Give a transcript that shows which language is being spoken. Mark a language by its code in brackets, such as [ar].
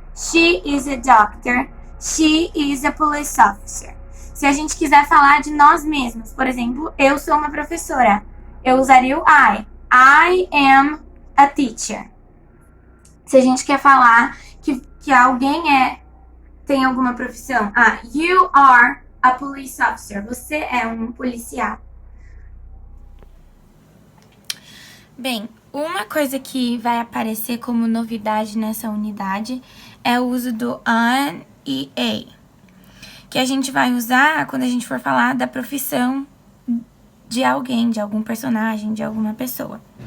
[en] She is a doctor. She is a police officer. [pt] Se a gente quiser falar de nós mesmos, por exemplo, eu sou uma professora. Eu usaria o I. [en] I am a teacher. [pt] Se a gente quer falar que alguém tem alguma profissão. [en] You are a police officer. [pt] Você é um policial. Bem, uma coisa que vai aparecer como novidade nessa unidade é o uso do an e a, que a gente vai usar quando a gente for falar da profissão de alguém, de algum personagem, de alguma pessoa.